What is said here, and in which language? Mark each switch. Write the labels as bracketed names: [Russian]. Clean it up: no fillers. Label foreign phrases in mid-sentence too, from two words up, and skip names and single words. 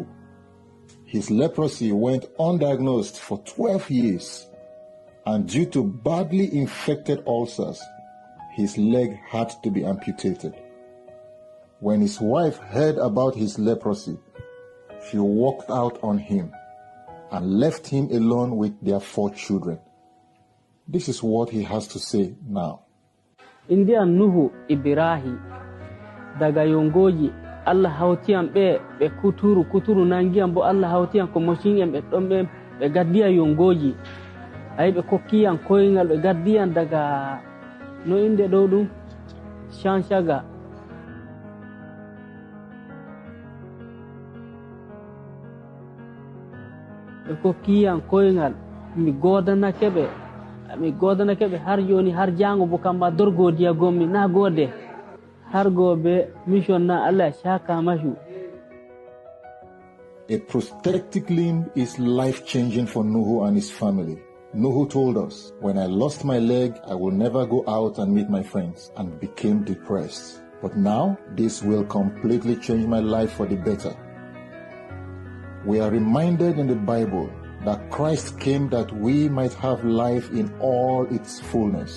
[English] His leprosy went undiagnosed for 12 years, and due to badly infected ulcers, his leg had to be amputated. When his wife heard about his leprosy, she walked out on him and left him alone with their 4 children. This is what he has to say now. [Fula] India Nuhu Ibrahim daga yongoji Allah hawtiyan be kuturu nangiyan bo Allah hawtiyan ko moshin be don be gaddiya yongoji ay be kokkiyan koyngal be gaddiyan daga no inde do dum Chanchaga. Be kokkiyan koyngal mi godana kebe har joni har jango bo kamba dorgodiya gommi [Hausa] na gode [Fula] har gobe mission na Allah shaka mashu. [English] A prosthetic limb is life-changing for Nuhu and his family. Nuhu told us, when I lost my leg, I will never go out and meet my friends, and became depressed. But now, this will completely change my life for the better. We are reminded in the Bible that Christ came that we might have life in all its fullness.